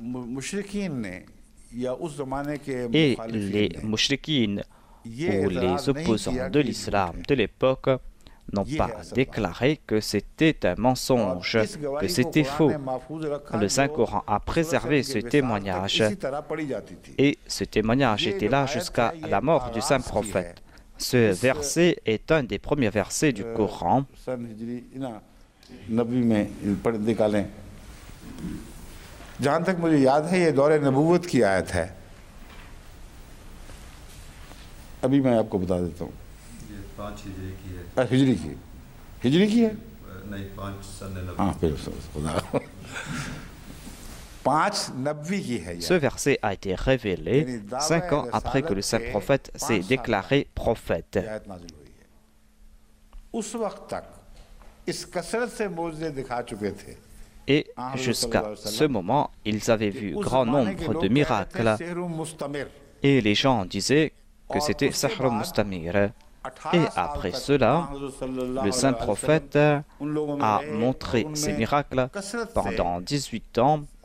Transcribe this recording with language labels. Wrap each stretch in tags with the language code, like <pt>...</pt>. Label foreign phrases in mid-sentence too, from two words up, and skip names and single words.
<fr>Et les mouchrikines ou les opposants de l'islam de l'époque n'ont pas déclaré que c'était un mensonge, que c'était faux. Le Saint-Coran a préservé ce témoignage et ce témoignage était là jusqu'à la mort du Saint-Prophète. Ce verset est un des premiers versets du Coran.</fr> <ur>جہاں تک مجھے یاد ہے یہ دورِ نبوت کی آیت ہے. ابھی میں آپ کو بتا دیتا ہوں. یہ 5 ہجری کی ہے. ہجری کی ہے? نہیں 5 سن نبی. ہاں پھر خدا 5 نبی کی ہے.</ur> <fr>Ce verset a été révélé 5 ans après que le saint prophète s'est déclaré prophète.</fr> <ur>اس وقت تک اس کثرت سے معجزے دکھا چکے تھے.</ur> <fr>Et jusqu'à ce moment, ils avaient vu grand nombre de miracles. Et les gens disaient que c'était</fr> <ar>سحر مستمر.</ar> <fr>Et après cela, le saint prophète a montré ces miracles pendant 18 ans.</fr>